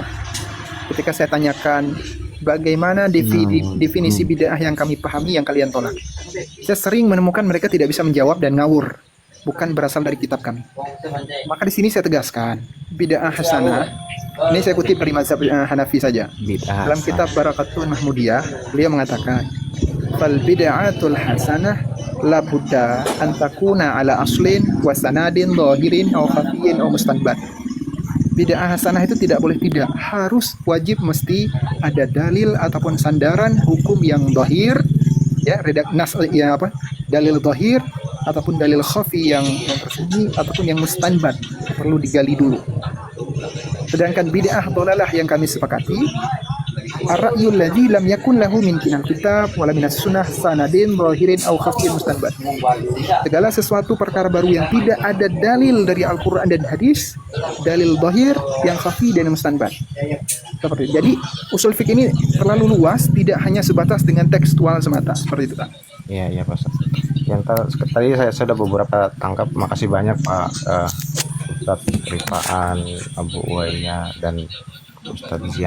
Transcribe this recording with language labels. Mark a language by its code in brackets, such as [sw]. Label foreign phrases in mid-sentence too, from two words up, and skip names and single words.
[id] Ketika saya tanyakan bagaimana definisi bid'ah yang kami pahami yang kalian tolak, saya sering menemukan mereka tidak bisa menjawab dan ngawur, bukan berasal dari kitab kami. Maka di sini saya tegaskan, bid'ah hasanah. Ini saya kutip dari mazhab Hanafi saja. Dalam kitab Barakatun Mahmudiyah, beliau mengatakan, [ar] فالبدعة الحسنة لا بد أن تكون على أصل وسند ظاهر أو خفي أو مستنبط. [id] bid'ah hasanah itu tidak boleh tidak, harus wajib mesti ada dalil ataupun sandaran hukum yang dhahir, ya, ya apa? Dalil dhahir ataupun dalil khafi yang tersembunyi ataupun yang mustanbat, perlu digali dulu. Sedangkan bid'ah dhalalah yang kami sepakati, [ar] الرأي الذي لم يكن له من الكتاب ولا من السنة سند ظاهر أو خفي مستنبط. [id] Segala sesuatu perkara baru yang tidak ada dalil dari Al-Qur'an dan hadis, dalil zahir yang khafi dan yang mustanbat. Seperti itu. Jadi usul fikih ini terlalu luas, tidak hanya sebatas dengan tekstual semata. Seperti itu, Pak. Iya Pak Ustaz. Yang tadi saya sudah beberapa tangkap. Makasih banyak Pak Ustaz Rifaan, Abu Uwainya, dan Ustaz Zian.